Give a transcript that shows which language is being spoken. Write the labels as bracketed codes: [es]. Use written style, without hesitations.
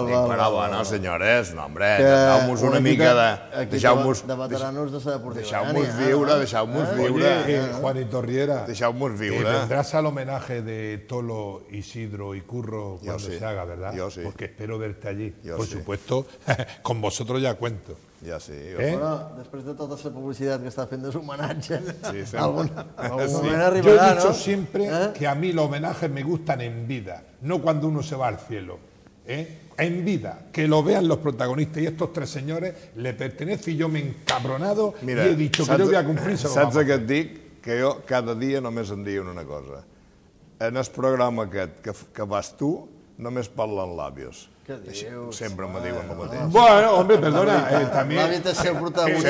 [ca] Deixeu-nos una mica de... Deixeu-nos viure. Juanito Riera. Deixeu-nos viure. [es] Vendràs al homenaje de Tolo, Isidro y Curro cuando se haga, ¿verdad? Yo sí. Porque espero verte allí. Por supuesto, con vosotros ya cuento. [ca] Ja sí. Bueno, després de tota la publicitat que està fent des d'homenatge, algun moment arribarà, no? [es] Yo he dicho siempre que a mí los homenajes me gustan en vida, no cuando uno se va al cielo. En vida, que lo vean los protagonistas y estos tres señores, le pertenece y yo me he encabronado y he dicho que yo voy a cumplir. [ca] Saps què et dic? Que jo cada dia només em diuen una cosa. En el programa aquest que vas tu, només parlen labios. Sempre me diuen el mateix. [es] Bueno, hombre, perdona, també... [ca] L'àvit és el protagonista.